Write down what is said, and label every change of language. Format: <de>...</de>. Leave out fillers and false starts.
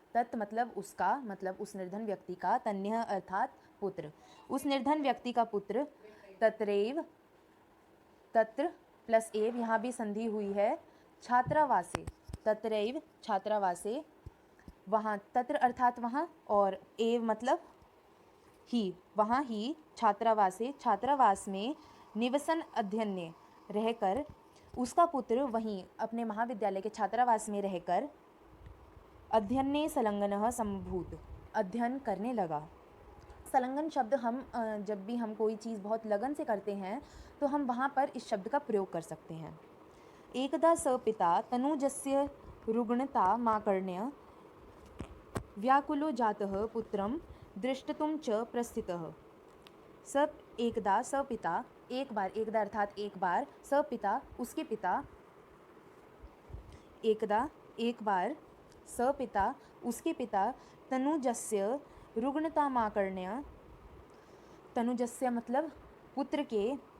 <hi>तत् मतलब उसका, मतलब उस निर्धन व्यक्ति का, तन्यः अर्थात पुत्र, उस निर्धन व्यक्ति का पुत्र, तत्रैव, तत्र प्लस एव, यहाँ भी संधि हुई है, छात्रावासे,</hi> <sa>तत्रैव छात्रावासे,</sa> <hi>वहाँ, तत्र अर्थात वहाँ, और एव मतलब ही, वहाँ ही, छात्रावासे छात्रावास में,</hi> <sa>निवसन अध्ययने</sa> <hi>रहकर, उसका पुत्र वहीं अपने महाविद्यालय के छात्रावास में रहकर,</hi> <sa>अध्ययने संलग्नः समभूत,</sa> <hi>अध्ययन करने लगा। संलग्न शब्द हम जब भी हम कोई चीज़ बहुत लगन से करते हैं तो हम वहाँ पर इस शब्द का प्रयोग कर सकते हैं।</hi> <sa>एकदा स पिता तनुजस्य रुग्णतामाकर्ण्य व्याकुलो जातः पुत्रं दृष्टुं च प्रस्थितः। एकदा स पिता,</sa> <hi>एक बार, एकदा अर्थात एक बार,</hi> <sa>स पिता</sa> <hi>उसके पिता, एकदा एक बार, स पिता उसके पिता</hi> <sa>तनुजस्य रुग्णतामाकर्ण्य,</sa> <hi>तनुजस्य मतलब पुत्र के,</hi>